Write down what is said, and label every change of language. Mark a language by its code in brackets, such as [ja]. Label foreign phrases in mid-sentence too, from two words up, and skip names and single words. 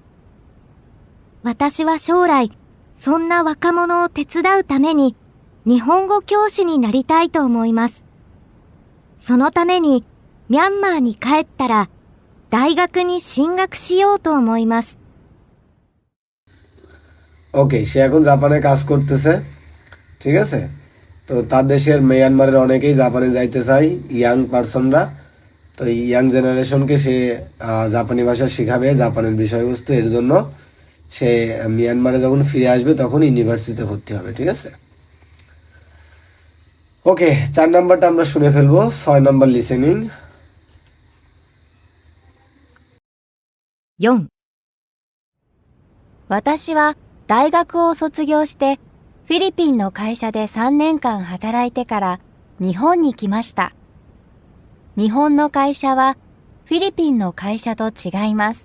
[ja] 私は将来、そんな若者を手伝うために日本語教師になりたいと思います。そのためにミャンマーに帰ったら大学に進学しようと思います。 [bn] ওকে, সে এখন জাপানে কাজ করতেছে, ঠিক আছে। তো তার দেশের মিয়ানমারের অনেকেই জাপানে যাইতে চায়, [en] young persons. [bn] তো [en] young generation [bn] সে জাপানি ভাষা শিখাবে, জাপানের বিষয়বস্তু। এর জন্য সে মিয়ানমারে যখন ফিরে আসবে তখন ইউনিভার্সিটিতে ভর্তি হবে, ঠিক আছে। ওকে, 4 নাম্বারটা আমরা শুনে ফেলবো। 6 [en] number listening. [ja] 4、私は大学を卒業してフィリピンの会社で3年間働いてから日本に来ました。日本の会社はフィリピンの会社と違います。